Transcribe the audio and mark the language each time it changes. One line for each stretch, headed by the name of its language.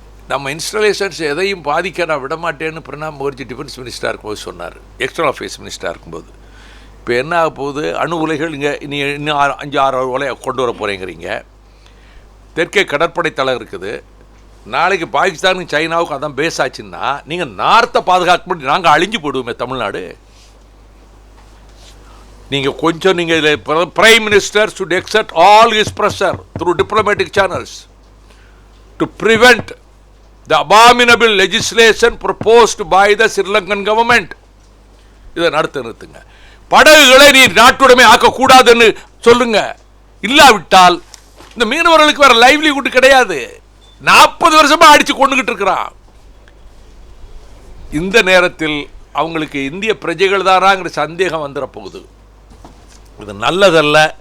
Tamil: நம்ம இன்ஸ்டாலேஷன்ஸ் எதையும் பாதிக்க நான் விடமாட்டேன்னு பிரணாப் முகர்ஜி டிஃபென்ஸ் மினிஸ்டராக இருக்கும்போது சொன்னார், எக்ஸ்டர்னல் அஃபேர்ஸ் மினிஸ்டராக இருக்கும்போது. இப்போ என்ன ஆக போகுது? அணு உலைகள் இங்கே இன்னும் 5-6 உலையை கொண்டு வர போகிறேங்கிறீங்க. தெற்கே கடற்படை தளம் இருக்குது. நாளைக்கு பாகிஸ்தானுக்கு சைனாவுக்கு அதான் பேஸ் ஆச்சுன்னா நீங்கள் நார்த்தை பாதுகாக்க முடியும். நாங்கள் அழிஞ்சு போடுவோமே தமிழ்நாடு. நீங்கள் கொஞ்சம் நீங்கள்
English: Prime minister should exert all his pressure through diplomatic channels to prevent the abominable legislation proposed by the Sri Lankan government.
Tamil: இதை நிறுத்துங்க. படகுகளை நீ நாட்டுடைமை ஆக்கக்கூடாதுன்னு சொல்லுங்க. இல்லாவிட்டால் இந்த மீனவர்களுக்கு வேற லைவ்லிஹுட் கிடையாது. 40 வருஷமா அடிச்சு கொண்டுகிட்டு இருக்கிறான். இந்த நேரத்தில் அவங்களுக்கு இந்திய பிரஜைகள் தானாங்கிற சந்தேகம் வந்துட போகுது. இது நல்லதல்ல.